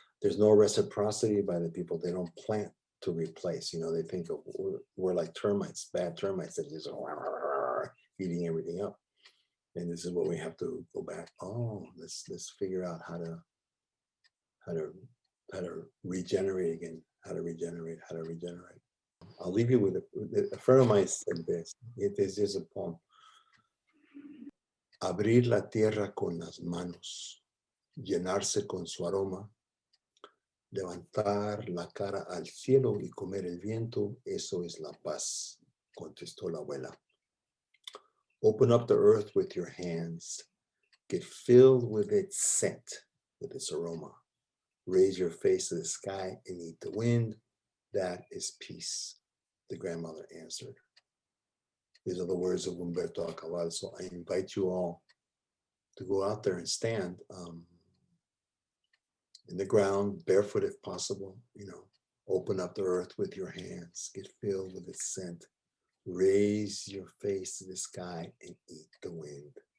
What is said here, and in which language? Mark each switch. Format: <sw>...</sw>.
<en>There's no reciprocity by the people. They don't plant to replace, you know, they think of, we're like termites, bad termites that just eating everything up. And this is what we have to go back. Oh, let's figure out how to how to how to regenerate again, how to regenerate. I'll leave you with a friend of mine said this. This is a poem.</en> <es>Abrir la tierra con las manos, llenarse con su aroma, levantar la cara al cielo y comer el viento, eso es la paz, contestó la abuela.</es> <en>Open up the earth with your hands, get filled with its scent, with its aroma. Raise your face to the sky and eat the wind, that is peace, the grandmother answered. These are the words of Humberto Acabal. So I invite you all to go out there and stand in the ground, barefoot if possible, you know, open up the earth with your hands, get filled with its scent, raise your face to the sky and eat the wind.</en>